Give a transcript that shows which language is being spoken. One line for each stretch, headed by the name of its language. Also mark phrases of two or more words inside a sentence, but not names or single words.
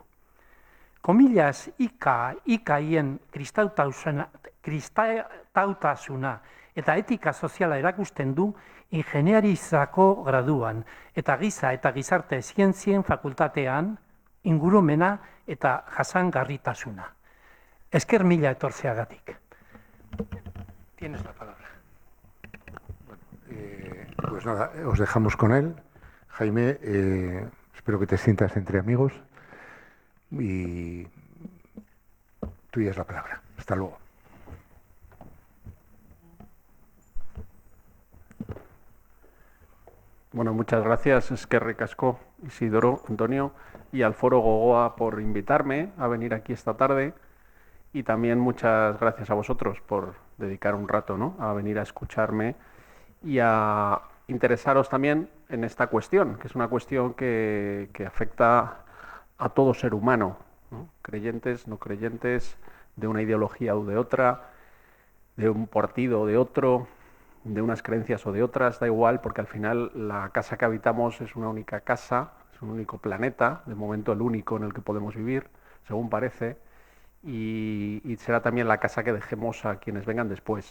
Basque: Comillas ikaien kristautasuna eta etika soziala erakusten du ingeniarizako graduan eta giza eta gizarte zientzien fakultatean ingurumena eta jasangarritasuna. Esker mila etortzeagatik.
Spanish: Tienes la palabra. Pues nada, os dejamos con él. Jaime, espero que te sientas entre amigos y tuya es la palabra. Hasta Hasta luego. Bueno, muchas gracias,
Basque: eskerrik asko,
Spanish: Isidoro, Antonio, y al Foro Gogoa por invitarme a venir aquí esta tarde. Y también muchas gracias a vosotros por dedicar un rato, ¿no?, a venir a escucharme y a interesaros también en esta cuestión, que es una cuestión que afecta a todo ser humano, ¿no?, creyentes, no creyentes, de una ideología o de otra, de un partido o de otro, de unas creencias o de otras, da igual, porque al final la casa que habitamos es una única casa, es un único planeta, de momento el único en el que podemos vivir, según parece, y será también la casa que dejemos a quienes vengan después.